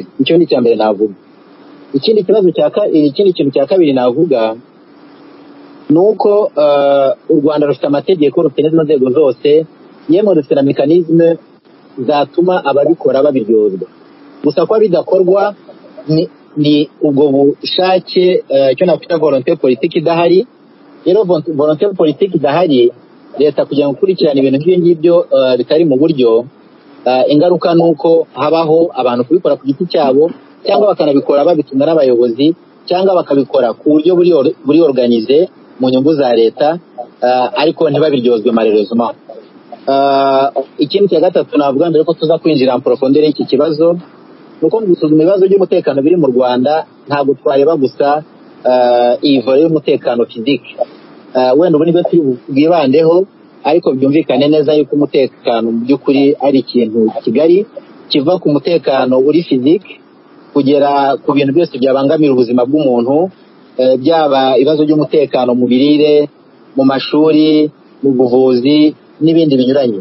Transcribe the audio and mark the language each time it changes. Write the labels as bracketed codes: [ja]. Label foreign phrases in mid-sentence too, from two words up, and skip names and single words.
[rw] Icyo ni icya mbere navuga. Ikindi kintu cya kabiri navuga nuko u Rwanda rufite amategeko rufite n'izo nzego zose yemwe rufite na mekanizme zatuma ababikora babiryozwa gusa ko bidakorwa ni ubwo bushake cyo nakwita [fr] volonté politique [rw] idahari. Rero [fr] volonté politique [rw] idahari leta kugira ngo kurikirana ibintu by'ingibyo bitari mu buryo ingaruka nuko habaho abantu kubikora ku giti cyabo cyangwa bakanabikora babitumwa n'abayobozi cyangwa bakabikora ku buryo buri organize mu nyungu za leta ariko ntibabiryozwe malheureusement. Ikindi cya gatatu navuga mbere ko tuza kwinjira [fr] en profondeur [rw] y'iki kibazo nuko mu gusuzuma ibibazo by'umutekano biri mu Rwanda ntabwo twareba gusa iyi volet y'umutekano physique wenda ubu nibwo bwibandeho ariko byumvikane neza yuko umutekano mu by'ukuri ari ikintu kigari kiva ku mutekano uri physique kugera ku bintu byose byabangamira ubuzima bw'umuntu byaba ibibazo by'umutekano mu birire mu mashuri mu buvuzi n'ibindi binyuranye.